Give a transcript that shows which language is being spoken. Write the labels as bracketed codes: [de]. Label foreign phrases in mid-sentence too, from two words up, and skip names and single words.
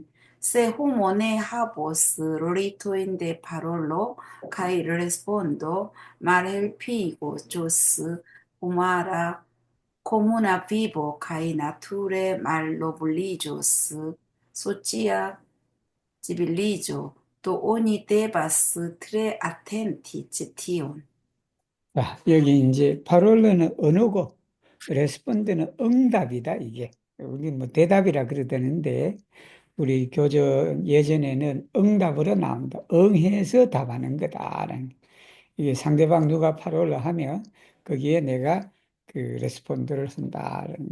[eo] Se homo ne havos ritojn de parolo kaj respondo, malhelpigos humara komuna vivo kaj nature malnobliĝos socia civiliĝo. 또 oni devas tre atenti ĉi tion. [ko] 여기 이제 파롤로는 언어고, 레스폰드는 응답이다, 이게. 우리 뭐 대답이라 그러다는데, 우리 교전 예전에는 응답으로 나온다. 응해서 답하는 거다라는. 이게 상대방 누가 파롤로 하면, 거기에 내가 그 레스폰드를 쓴다라는.